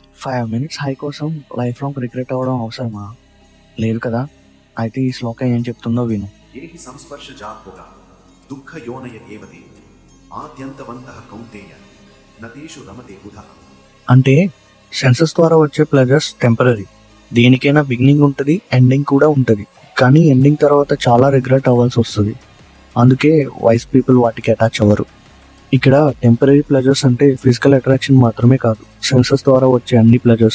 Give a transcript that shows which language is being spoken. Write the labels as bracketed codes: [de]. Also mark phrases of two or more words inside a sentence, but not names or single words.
[en] 5 minutes high కోసం life long regret [te] అవ్వడం అవసరమా? లేదు కదా! అయితే ఈ శ్లోకం ఏం చెప్తుందో విను. [sa] ये हि संस्पर्शजात् दुःखयोनय एव ते आद्यन्तवन्तः कौन्तेय न तेषु रमते बुधः. [te] అంటే సెన్సెస్ ద్వారా వచ్చే [en] pleasures temporary. [te] దేనికైనా బిగినింగ్ ఉంటుంది, ఎండింగ్ కూడా ఉంటుంది. కానీ ఎండింగ్ తర్వాత చాలా రిగ్రెట్ అవ్వాల్సి వస్తుంది. అందుకే [en] wise people [te] వాటికి అటాచ్ అవ్వరు. ఇక్కడ [en] temporary pleasures [te] అంటే [en] physical attraction [te] మాత్రమే కాదు, సెన్సెస్ ద్వారా వచ్చే అన్ని ప్లెజర్స్.